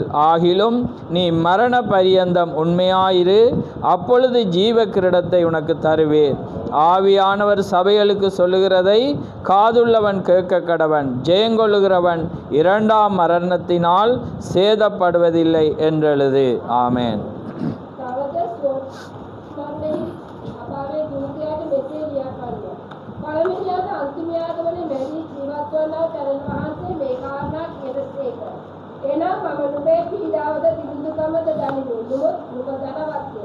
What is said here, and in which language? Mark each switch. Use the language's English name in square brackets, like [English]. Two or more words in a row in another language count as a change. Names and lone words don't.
[Tamil] ஆகிலும் நீ மரண பரியந்தம் உண்மையாயிரு, அப்பொழுது ஜீவ கிரீடத்தை உனக்கு தருவேன். ஆவியானவர் சபைகளுக்கு சொல்லுகிறதை காதுள்ளவன் கேட்க கடவன். ஜெயங்கொள்ளுகிறவன் 2ஆம் மரணத்தினால் சேதப்படுவதில்லை என்றெழுது. ஆமேன். [Sinhala] පළවෙනියාට අන්තිමයාට වන මැරී ජීවත් වන්නා තරණ වහන්සේ මේ කාරණා කියදසේක. එනම් මම නුඹේ පීඩාවද දිවිදුකමද දනිමි. නුඹ ධනවත්ය.